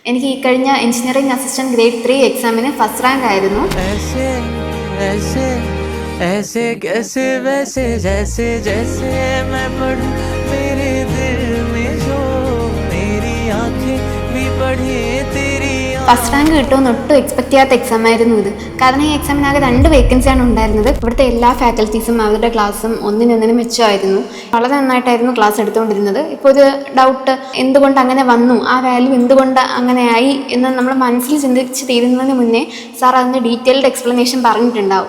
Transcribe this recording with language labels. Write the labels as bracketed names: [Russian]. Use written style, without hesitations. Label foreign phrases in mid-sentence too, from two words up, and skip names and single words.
[Malayalam] എനിക്ക് ഈ കഴിഞ്ഞ [English] Engineering Assistant Grade 3 examinu first rank [Malayalam] ആയിരുന്നു. [Hindi] ऐसे कैसे वैसे जैसे जैसे मैं पढ़ूं मेरे दिल में जो मेरी आंखें भी पढ़े तेरी. [English] first rank [Malayalam] കിട്ടുമെന്ന് ഒട്ടും എക്സ്പെക്ട് ചെയ്യാത്ത എക്സാം ആയിരുന്നു ഇത്. കാരണം ഈ എക്സാമിനാകെ 2 വേക്കൻസിയാണ് ഉണ്ടായിരുന്നത്. ഇവിടുത്തെ എല്ലാ ഫാക്കൽറ്റീസും അവരുടെ ക്ലാസ്സും ഒന്നിനൊന്നിനും മെച്ചമായിരുന്നു. വളരെ നന്നായിട്ടായിരുന്നു ക്ലാസ് എടുത്തുകൊണ്ടിരുന്നത്. ഇപ്പോൾ ഒരു ഡൗട്ട് എന്തുകൊണ്ട് അങ്ങനെ വന്നു, ആ വാല്യൂ എന്തുകൊണ്ട് അങ്ങനെയായി എന്ന് നമ്മൾ മനസ്സിൽ ചിന്തിച്ച് തീരുന്നതിന് മുന്നേ സാർ അതിൻ്റെ [English] detailed explanation [Malayalam] പറഞ്ഞിട്ടുണ്ടാവും.